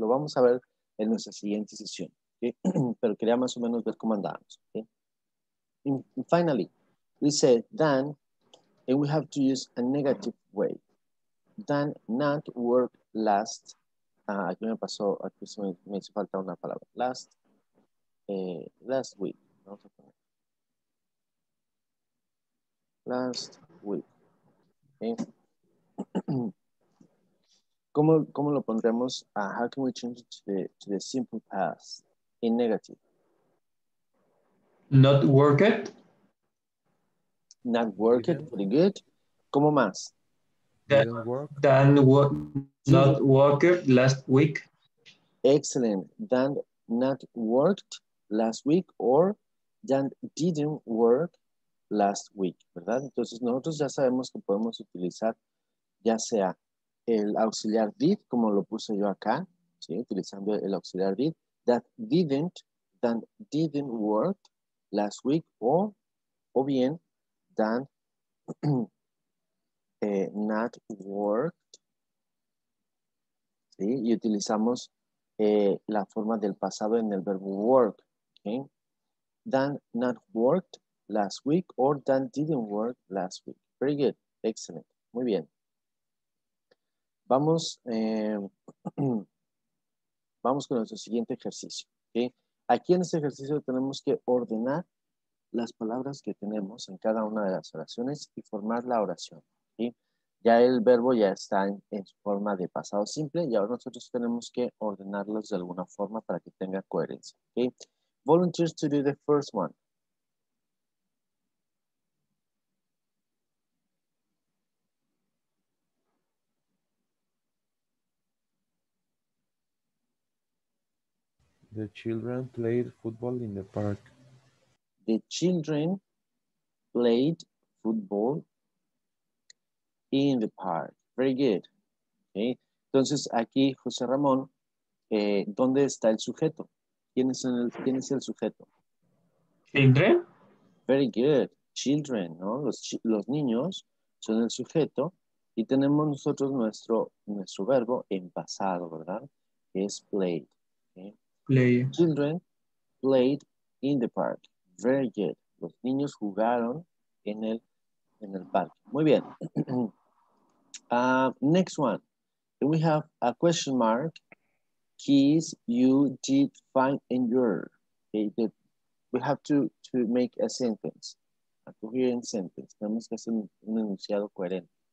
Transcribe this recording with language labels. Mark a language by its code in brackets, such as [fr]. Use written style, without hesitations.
[es] Lo vamos a ver en nuestra siguiente sesión, ¿okay? Pero quería más o menos ver cómo andábamos, ¿okay? [en] And finally, we said then, and we have to use a negative way. Then not work last. [es] Aquí me pasó, aquí me hizo falta una palabra. [en] Last week. [es] Vamos a poner. [en] Last week. Okay. [es] ¿Cómo lo pondremos? [en] How can we change it to the simple past in negative? Not work it. Not work it, pretty good. [es] ¿Cómo más? [en] Didn't work. Not work it last week. Excellent. That not worked last week or that didn't work last week, [es] ¿verdad? Entonces nosotros ya sabemos que podemos utilizar ya sea el auxiliar did, como lo puse yo acá, ¿sí? Utilizando el auxiliar [en] did, that didn't work last week [es] o bien [en] that not worked, ¿sí? [es] Y utilizamos la forma del pasado en el verbo work, ¿okay? [en] That not worked last week or that didn't work last week. Very good, excellent, [es] muy bien. Vamos, vamos con nuestro siguiente ejercicio, ¿okay? Aquí en este ejercicio tenemos que ordenar las palabras que tenemos en cada una de las oraciones y formar la oración, ¿sí? Ya el verbo ya está en forma de pasado simple y ahora nosotros tenemos que ordenarlos de alguna forma para que tenga coherencia, ¿okay? [en] Volunteers to do the first one. The children played football in the park. The children played football in the park. Very good. ¿Okay? [es] Entonces aquí, José Ramón, ¿dónde está el sujeto? ¿Quién es el sujeto? [en] Children. Very good. Children, [es] ¿no? Los niños son el sujeto y tenemos nosotros nuestro verbo en pasado, ¿verdad? Que es played. ¿Okay? [en] Play. Children played in the park. Very good. [es] Los niños jugaron en el parque. Muy bien. [en] Next one. We have a question mark. Keys you did find in your. Okay, we have to make a sentence. A coherent sentence. [es] Tenemos que hacer un enunciado coherente.